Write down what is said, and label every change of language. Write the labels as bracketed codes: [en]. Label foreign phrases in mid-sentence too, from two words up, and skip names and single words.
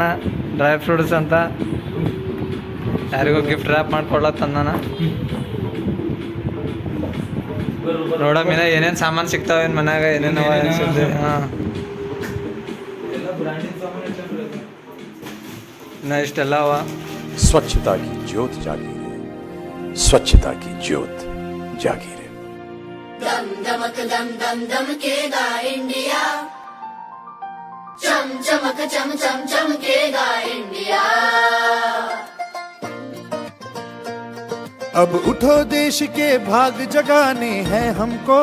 [en] dry fruits [kn] ಅಂತ ಯಾರಿಗೋ [en] gift wrap [kn] ಮಾಡ್ಕೊಡ್ಲಕ್ ತಂದಾನ. ನೋಡಮ್ಮಿನ ಏನೇನು ಸಾಮಾನು ಸಿಗ್ತಾವ ಏನು ಮನ್ಯಾಗ ಏನೇನೋ ಅನ್ಸುತ್ತೆ. ಹಾಂ ಇನ್ನ ಇಷ್ಟೆಲ್ಲ ಅವ. [hi] स्वच्छता की ज्योत जागी है, स्वच्छता की ज्योत जागी है. दम दमक दम दम दमकेगा इंडिया, चम चमक चम चम चमकेगा इंडिया. अब उठो देश के भाग जगाने हैं हमको,